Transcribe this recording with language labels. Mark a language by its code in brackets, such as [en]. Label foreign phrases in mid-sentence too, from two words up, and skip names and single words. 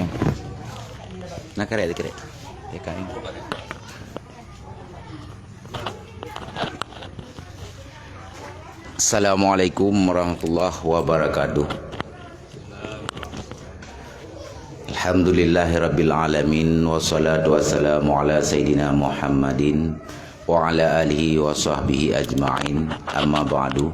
[ar] Nakare kayo. السلام عليكم ورحمة الله وبركاته. الحمد لله رب العالمين، والصلاة والسلام على سيدنا محمد وعلى آله وصحبه أجمعين، أما بعد.